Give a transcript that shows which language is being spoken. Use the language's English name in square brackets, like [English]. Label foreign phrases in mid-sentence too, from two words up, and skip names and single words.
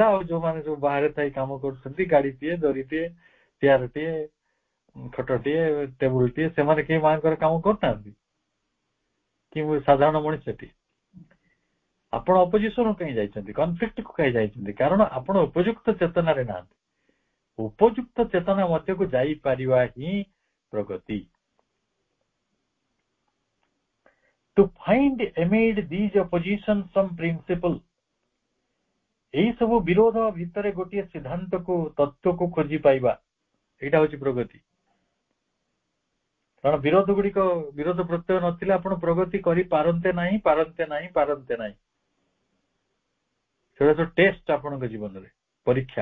[Odia] ଆଉ ଯୋଉମାନେ ସବୁ ବାହାରେ ଥାଇ କାମ କରୁଛନ୍ତି, ଗାଡିଟିଏ, ଦରିଟିଏ, ଚେୟାରଟିଏ, ଖଟଟିଏ, ଟେବୁଲଟିଏ, ସେମାନେ କେହି ମାଙ୍କର କାମ କରୁନାହାନ୍ତି କି? ମୁଁ ସାଧାରଣ ମଣିଷଟି। ଆପଣ ଅପୋଜିସନ କାହିଁ ଯାଇଛନ୍ତି, କନଫ୍ଲିକ୍ଟକୁ କାହିଁ ଯାଇଛନ୍ତି? କାରଣ ଆପଣ ଉପଯୁକ୍ତ ଚେତନାରେ ନାହାନ୍ତି। ଉପଯୁକ୍ତ ଚେତନା ମଧ୍ୟକୁ ଯାଇପାରିବା ହିଁ ପ୍ରଗତି। [English] To find amid these oppositions some principle, [Odia] ଏଇ ସବୁ ବିରୋଧ ଭିତରେ ଗୋଟିଏ ସିଦ୍ଧାନ୍ତକୁ, ତତ୍ତ୍ୱକୁ ଖୋଜି ପାଇବା, ଏଇଟା ହଉଛି ପ୍ରଗତି। କାରଣ ବିରୋଧ ପ୍ରତ୍ୟୟ ନଥିଲେ ଆପଣ ପ୍ରଗତି କରିପାରନ୍ତେ ନାହିଁ। ସେଟା ତ ଟେଷ୍ଟ ଆପଣଙ୍କ ଜୀବନରେ, ପରୀକ୍ଷା।